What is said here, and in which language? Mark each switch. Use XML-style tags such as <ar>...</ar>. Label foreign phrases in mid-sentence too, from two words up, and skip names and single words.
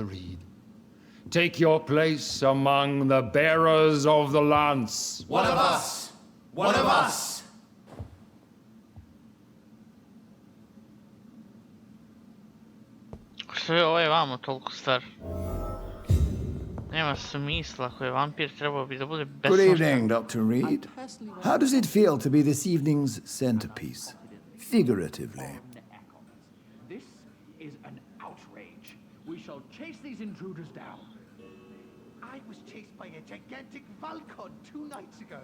<en>Reid. Take your place among the bearers of the lance. One of us! One of us!</en> <sr>Što je ovaj vamo toliko star? Nema smisla, ako je vampir trebao bi da bude</sr> <en>Good</en> <sr>besmrtan.</sr> <en>evening, Dr. Reid. How does it feel to be this evening's centerpiece? Figuratively. This is an outrage. We shall chase these intruders down. I was chased by a gigantic Valcon 2 nights ago.</en>